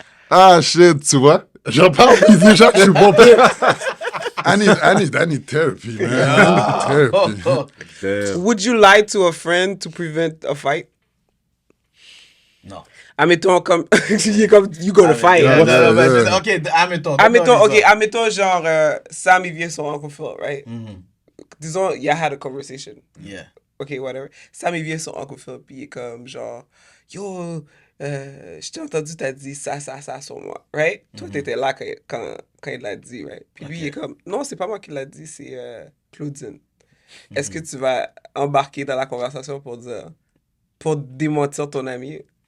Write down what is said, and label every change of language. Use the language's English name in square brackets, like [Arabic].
[French] Ah, shit, tu vois? J'en parle, puis déjà, je suis pompé. [English] I need therapy, man. I need therapy. Damn. Would you lie to a friend to prevent a fight? [French] Non. Admettons comme. Il est comme. [English] You gonna fight. Yeah, Yeah, [French] non, mais [English] yeah. [French] c'est- ok, admettons. Admettons, ok, Donne-moi admettons genre Sam il vient sur Uncle Phil, right? Mhm. Disons, [English] y'all had a conversation. Yeah. Ok, whatever. [French] Sam il vient sur Uncle Phil, puis il est comme genre, yo, je t'ai entendu, t'as dit ça sur moi, right? Toi, t'étais là quand il l'a dit, right? Puis lui, il est comme, non, c'est pas moi qui l'a dit, c'est Claudine. Est-ce que tu vas embarquer dans la conversation pour démentir ton ami?